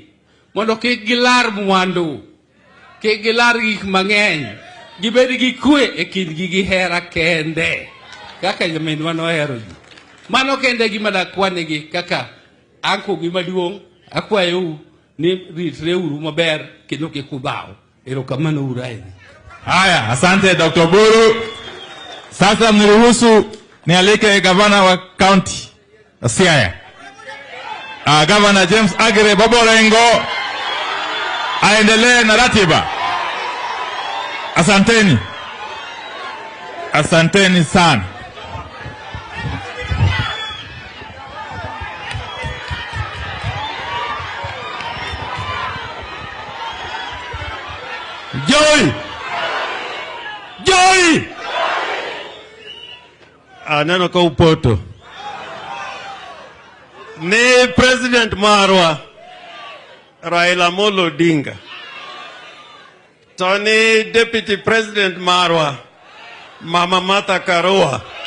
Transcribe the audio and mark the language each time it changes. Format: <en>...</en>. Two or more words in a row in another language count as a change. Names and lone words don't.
<luo>Mondo kik gilar mwandu, kik gilar gik mang'eny, gibed gi kwe e kindgi gi hera kende. Kaka jaminwa nohero ji. Mano kende gima dakwanegi kaka anko gima duong', akwayo ni ritre uru maber kendo kik udhaw. Erokamano uru ahinya.</luo> <sw>Haya, asante Dr. Buru. Sasa mniruhusu nialike gavana wa county Siaya. Governor James Agire Boborengo aendelee na ratiba. Asanteni. Asanteni sana. Joy! Joy!</sw> <luo>Aneno ka upoto. Ni President Marwa Raila Odinga. Tony</luo> <en>Deputy President</en> <luo>Marwa Mama Martha Karua.</luo>